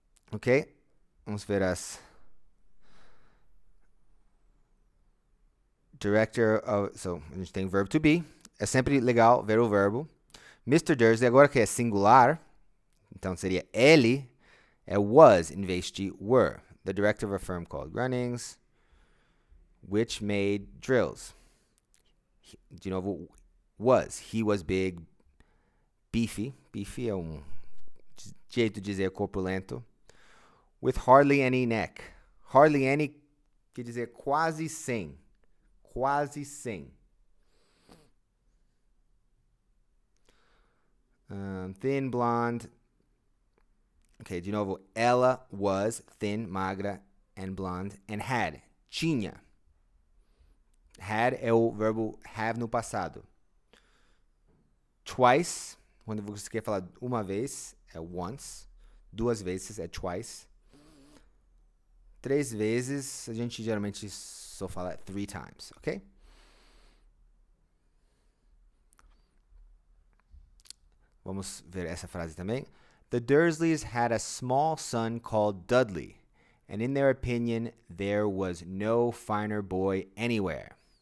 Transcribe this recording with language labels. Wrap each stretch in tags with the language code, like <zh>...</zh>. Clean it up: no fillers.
<pt>Ok? Vamos ver as... Director of... So, a gente tem verbo to be. É sempre legal ver o verbo. Mr. Dursley, agora que é singular, então seria ele é was em vez de were.</pt> <en>The director of a firm called Grunnings, which made drills.</en> <pt>De novo, was.</pt> <en>He was big, beefy.</en> <pt>Beefy é jeito de dizer corpulento.</pt> <en>With hardly any neck. Hardly any</en> <pt>quer dizer quase sem. Quase sem.</pt> <en>Thin, blonde.</en> <pt>Ok, de novo.</pt> <en>Ela was thin, magra, and blonde. And had. Tinha.</en> <pt>Had é o verbo have no passado. Twice, quando você quer falar uma vez, é once. 2 vezes é twice. 3 vezes, a gente geralmente só fala 3 times, ok? Vamos ver essa frase também.</pt> <en>The Dursleys had a small son called Dudley, and in their opinion, there was no finer boy anywhere.</en>